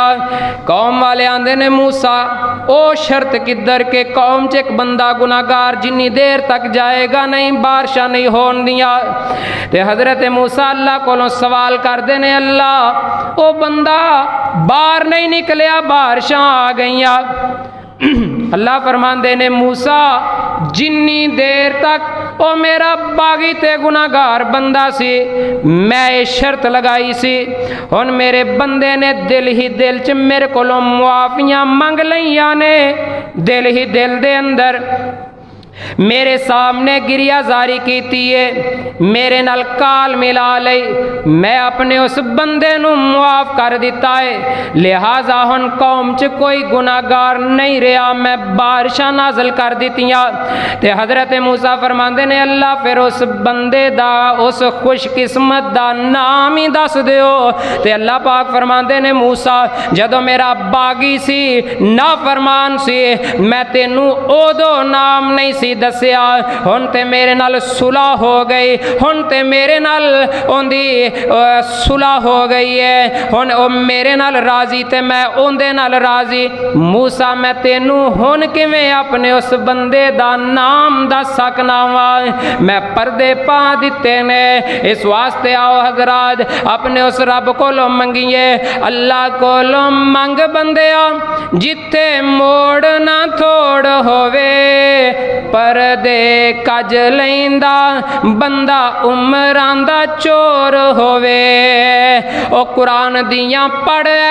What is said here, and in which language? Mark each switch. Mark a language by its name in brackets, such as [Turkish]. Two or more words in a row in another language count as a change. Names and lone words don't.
[Punjabi] قوم والے آندے نے موسیٰ او شرط کدھر کے قوم چ ایک بندہ گناہگار جنی دیر تک جائے گا نہیں بارشاں نہیں ہون دیا۔ تے حضرت موسیٰ اللہ کو سوال کر دینے اللہ او بندہ باہر نہیں نکلیا بارشاں آ گئیاں۔ اللہ فرمان دینے موسیٰ جنی دیر تک او میرا باغی تے گناہگار بندہ سی میں شرط لگائی سی، ہن میرے بندے نے دل چ میرے کولوں معافیاں منگ لیاں نے، دل دے اندر میرے سامنے گریا زاری کیتی ہے، میرے نال کال ملا لئی، میں اپنے اس بندے نو معاف کر دیتا ہے، لہذا ہن قوم چ کوئی گناہگار نہیں رہا، میں بارشاں نازل کر دیتیاں۔ تے حضرت موسیٰ فرماندے نے اللہ پھر اس بندے دا اس خوش قسمت دا نام ہی دس دیو۔ تے اللہ پاک فرماندے نے موسیٰ جدو میرا باغی سی نافرمان سی میں تینوں اودو نام نہیں سی دسیا، ہن تے میرے نال صلح ہو گئی، ہن تے میرے نال اون دی صلح ہو گئی ہے، ہن او میرے نال راضی تے میں اون دے نال راضی۔ موسیٰ میں تینوں ہن کیویں اپنے اس بندے دا نام دس سکنا وا، میں پردے پا دیتے نے۔ اس واسطے آؤ حضرات اپنے اس رب کولوں منگیے، اللہ کولوں منگ بندیا جتھے موڑ نہ توڑ ہووے، پردے کج لیندا بندہ عمراں دا چور ہووے او قرآن دیاں پڑھ